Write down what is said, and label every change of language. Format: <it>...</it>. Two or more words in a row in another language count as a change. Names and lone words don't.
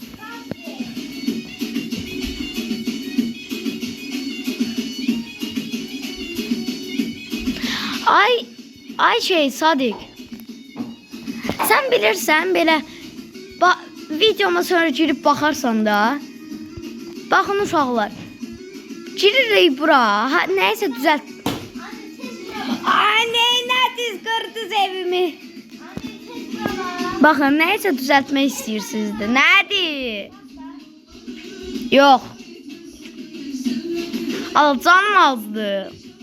<az>Ay şey Sadik. Sen bilirsən belə videoma sonra girib baxarsan da. Baxın uşaqlar. Giririk bura.</az> <tr>Ha, neyse düzelt. Anne ne kırdınız evimi. Bakın neyse düzeltmek istiyorsunuz da. Nedir? Yok.</tr> <az>Al canım azdı.</az>